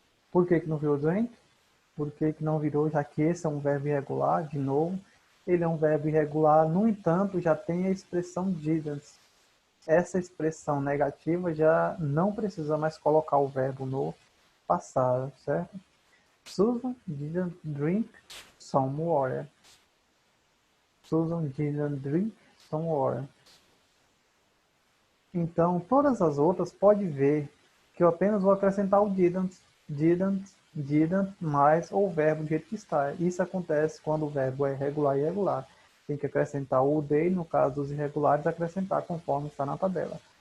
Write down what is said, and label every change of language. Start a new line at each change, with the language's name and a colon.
Portuguese: Por que não virou drink? Por que não virou? Já que esse é um verbo irregular, de novo. Ele é um verbo irregular, no entanto, já tem a expressão didn't. Essa expressão negativa já não precisa mais colocar o verbo no passado, certo?
English: Susan didn't drink some water. Susan didn't drink some water.
Portuguese: Então, todas as outras, pode ver que eu apenas vou acrescentar o didn't, mais o verbo do jeito que está. Isso acontece quando o verbo é regular e irregular. Tem que acrescentar o they, no caso dos irregulares, acrescentar conforme está na tabela.